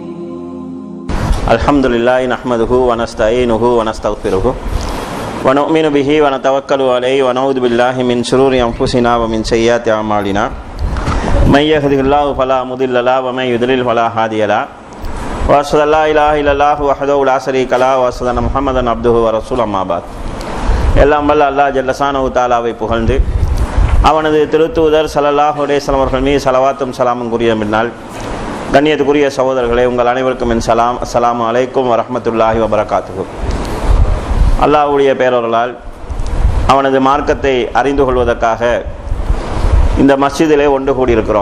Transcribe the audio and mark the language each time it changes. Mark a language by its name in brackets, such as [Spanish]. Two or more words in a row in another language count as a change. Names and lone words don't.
[Arabic] الحمد لله نحمده ونستعينه ونستغفره ونؤمن به ونتوكل عليه ونعوذ بالله من شرور أنفسنا ومن سيئات أعمالنا من يهده الله فلا مضل له ومن يضلل فلا هادي له وأشهد أن لا إله إلا الله وحده لا شريك له وأشهد أن محمدا عبده ورسوله أما بعد. [Tamil] எல்லாம் வல்ல அல்லாஹ் [Arabic] جل شأنه [Tamil] தஆலாவை புகழ்ந்து அவனது திருத்தூதர் [Arabic] صلى الله عليه وسلم [Tamil] அவர்கள் மீது ஸலவாத்தும் ஸலாமும் கூறிய பின்னால் கண்ணியத்துக்குரிய சகோதரர்களே, உங்கள் அனைவருக்கும் என் சலாம். [Arabic] السلام عليكم ورحمة الله وبركاته. [Tamil] அல்லாஹ்வுடைய பேரருளால் அவனது மார்க்கத்தை அறிந்து கொள்வதற்காக இந்த மஸ்ஜிதிலே ஒன்று கூடியிருக்கிறோம்.